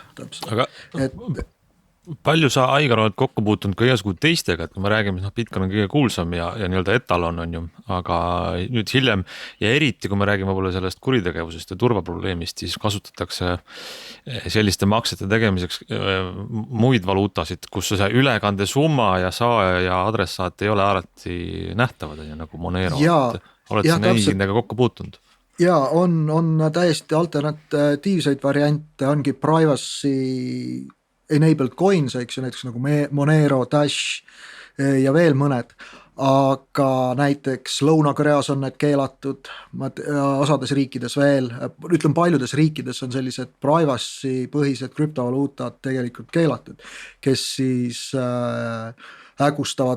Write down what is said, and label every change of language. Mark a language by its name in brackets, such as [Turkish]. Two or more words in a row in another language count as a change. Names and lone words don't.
[Estonian] Aga palju sa, Aigar, oled kokku puutunud ka igasugused teistega, et kui me räägime, Bitcoin on kõige kuulsam ja nii-öelda etalon on ju, aga nüüd hiljem ja eriti, kui me räägime võib-olla sellest kuritegevusest ja turvaprobleemist, siis kasutatakse selliste maksete tegemiseks muid valuutasid, kus see ülekande summa ja saaja ja adressaat ei ole alati nähtavad, nagu Monero. Oled sa nendega kokku puutunud? ja on täiesti alternatiivseid variante, ongi [English] privacy enabled coins, [Estonian] eks ju, näiteks nagu Monero, Dash ja veel mõned, aga näiteks Lõuna-Koreas on need keelatud, osades riikides veel, ütlen paljudes riikides on sellised privacy põhised krüptovaluutad tegelikult keelatud, kes siis hägustavad